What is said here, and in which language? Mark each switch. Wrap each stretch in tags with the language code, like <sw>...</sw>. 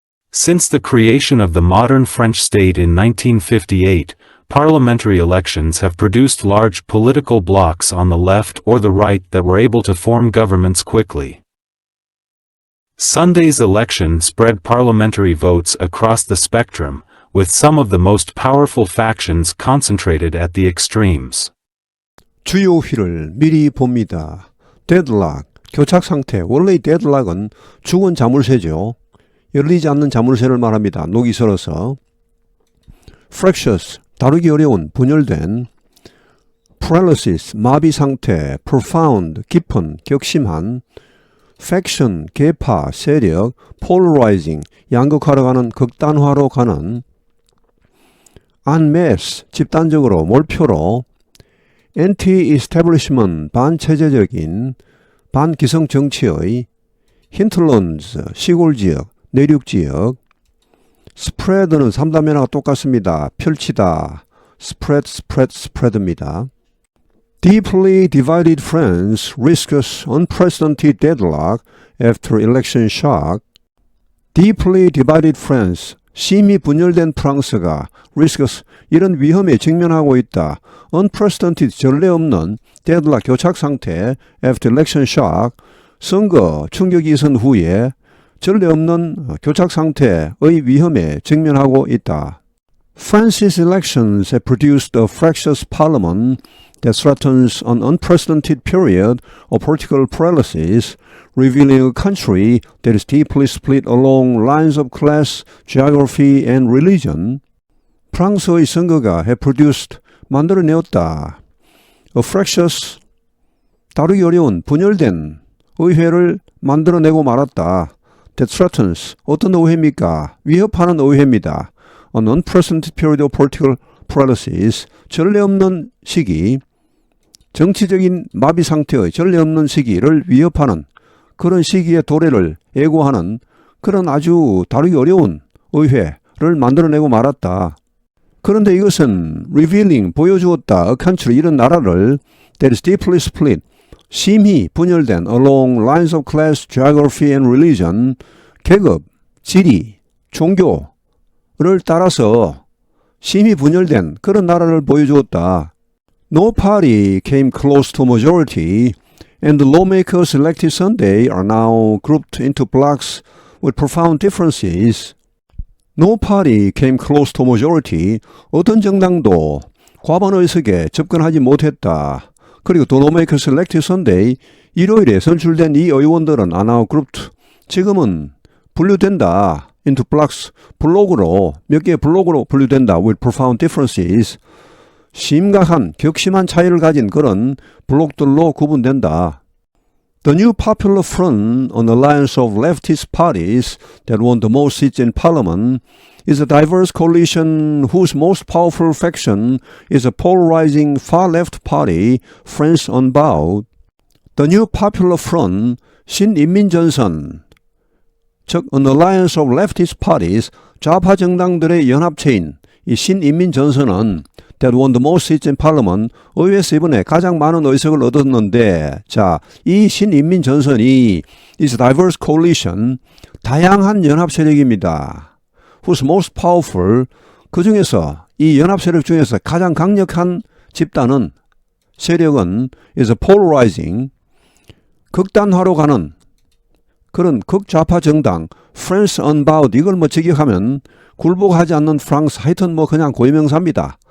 <en>Since the creation of the modern French state in 1958, parliamentary elections have produced large political blocs on the left or the right that were able to form governments quickly. Sunday's election spread parliamentary votes across the spectrum, with some of the most powerful factions concentrated at the extremes.</en> <ko>주요 휘를 미리 봅니다. Deadlock, 교착 상태. 원래 이 deadlock은 죽은 자물쇠죠. 열리지 않는 자물쇠를 말합니다. 녹이 슬어서. Fractious, 다루기 어려운, 분열된. Paralysis, 마비 상태. Profound, 깊은, 격심한. Faction, 계파, 세력. Polarizing, 양극화로 가는, 극단화로 가는. En masse, 집단적으로, 몰표로. Anti-establishment, 반체제적인, 반기성 정치의. Hinterlands, 시골지역, 내륙지역. Spread는 3단면화가 똑같습니다. 펼치다. Spread입니다.</ko> <en>Deeply divided France risks unprecedented deadlock after election shock. Deeply divided France,</en> <ko>심히 분열된 프랑스가</ko> <en>risks,</en> <ko>이런 위험에 직면하고 있다. Unprecedented, 전례 없는 deadlock, 교착 상태</ko> <en>after election shock,</en> <ko>선거 충격이 있은 후에 전례 없는 교착 상태의 위험에 직면하고 있다.</ko> <en>France's elections have produced a fractious parliament that threatens an unprecedented period of political paralysis, revealing a country that is deeply split along lines of class, geography, and religion.</en> <ko>프랑스의 선거가 have produced, 만들어내었다. A fractious, 다루기 어려운, 분열된 의회를 만들어내고 말았다.</ko> <en>That threatens,</en> <ko>어떤 의회입니까? 위협하는 의회입니다.</ko> <en>An unprecedented period of political paralysis,</en> <ko>전례 없는 시기, 정치적인 마비 상태의 전례 없는 시기를 위협하는 그런 시기의 도래를 예고하는 그런 아주 다루기 어려운 의회를 만들어내고 말았다. 그런데 이것은 revealing, 보여주었다.</ko> <en>A country,</en> <ko>이런 나라를</ko> <en>that is deeply split,</en> <ko>심히 분열된</ko> <en>along lines of class, geography and religion,</en> <ko>계급, 지리, 종교를 따라서 심히 분열된 그런 나라를 보여주었다.</ko> <en>No party came close to majority, and the lawmakers elected Sunday are now grouped into blocs with profound differences. No party came close to majority.</en> <ko>어떤 정당도 과반 의석에 접근하지 못했다. 그리고</ko> <en>the lawmakers elected Sunday,</en> <ko>일요일에 선출된 이 의원들은</ko> <en>are now grouped,</en> <ko>지금은 분류된다.</ko> <en>into blocks,</en> <ko>블록으로, 몇 개의 블록으로 분류된다.</ko> <en>with profound differences,</en> <ko>심각한, 격심한 차이를 가진 그런 블록들로 구분된다.</ko> <en>The new Popular Front, an alliance of leftist parties that won the most seats in parliament, is a diverse coalition whose most powerful faction is a polarizing far-left party, France Unbowed. The new Popular Front,</en> <ko>신인민전선, 즉</ko> <en>an alliance of leftist parties,</en> <ko>좌파 정당들의 연합체인 이 신인민전선은</ko> <en>that won the most seats in parliament,</en> <ko>의회에서 이번에 가장 많은 의석을 얻었는데, 자, 이 신인민전선이</ko> <en>is a diverse coalition,</en> <ko>다양한 연합 세력입니다.</ko> <en>whose most powerful,</en> <ko>그 중에서 이 연합 세력 중에서 가장 강력한 집단은, 세력은</ko> <en>is a polarizing,</en> <ko>극단화로 가는 그런 극좌파 정당, France Unbowed, 이걸 뭐 직역하면 굴복하지 않는 프랑스, 하여튼 뭐 그냥 고유명사입니다.</ko>